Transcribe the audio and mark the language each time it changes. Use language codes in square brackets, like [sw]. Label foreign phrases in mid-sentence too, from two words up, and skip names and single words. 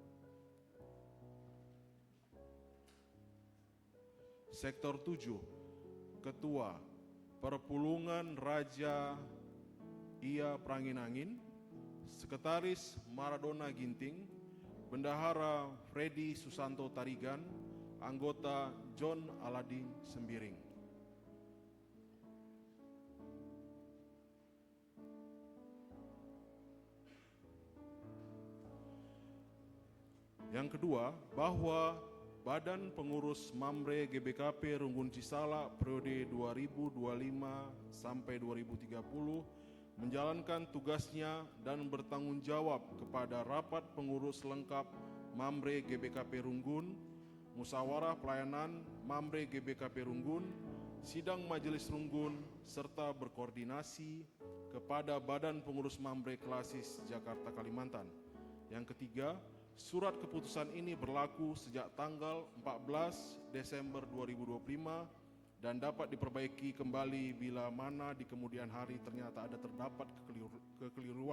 [id] Sektor 7, Ketua Perpulungan Raja Ia Pranginangin, Sekretaris Maradona Ginting, Bendahara Freddy Susanto Tarigan, Anggota John Aladin Sembiring. Yang kedua, bahwa Badan Pengurus Mamre GBKP Runggun Cisala periode 2025 sampai 2030 menjalankan tugasnya dan bertanggung jawab kepada rapat pengurus lengkap Mamre GBKP Runggun, musyawarah pelayanan Mamre GBKP Runggun, sidang majelis Runggun, serta berkoordinasi kepada Badan Pengurus Mamre Klasis Jakarta Kalimantan. Yang ketiga, surat keputusan ini berlaku sejak tanggal 14 Desember 2025 dan dapat diperbaiki kembali bila mana di kemudian hari ternyata terdapat kekeliruan.